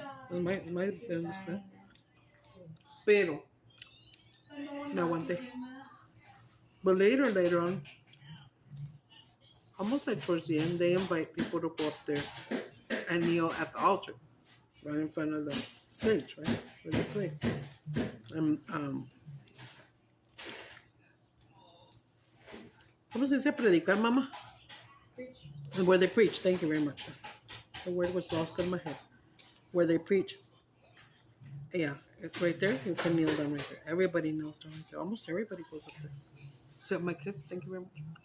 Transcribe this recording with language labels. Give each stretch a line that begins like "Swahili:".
English: My business.
Spanish: Pero,
English: no one thing. But later on, almost like towards the end, they invite people to go up there and kneel at the altar, right in front of the stage, right? Where they play. And,
Spanish: ¿cómo se dice predicar, mama?
English: Where they preach. Thank you very much. The word was lost in my head. Where they preach. Yeah, it's right there. You can kneel down right there. Everybody kneels down right there. Almost everybody goes up there. Except my kids. Thank you very much.